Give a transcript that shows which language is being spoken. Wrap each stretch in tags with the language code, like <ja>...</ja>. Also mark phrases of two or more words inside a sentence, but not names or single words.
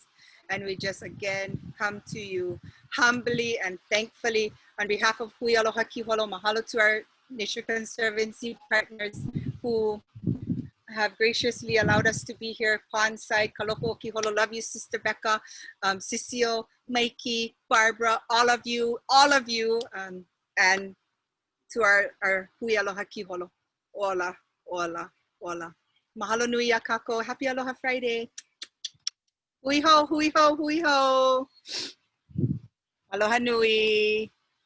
<en>And we just again come to you humbly and thankfully on behalf of Hui Aloha, Kīholo, mahalo to our Nature Conservancy partners who have graciously allowed us to be here. Kwansai, Kaloko, Kīholo, love you, Sister Becca, Cecile, Mikey, Barbara, all of you, and to our Hui Aloha, Kīholo, ola.</en> <haw>Ola, ola. Mahalo nui a kako.</haw> <en>Happy Aloha Friday.</en> <haw>Hui ho, hui ho, hui ho. Aloha nui.</haw>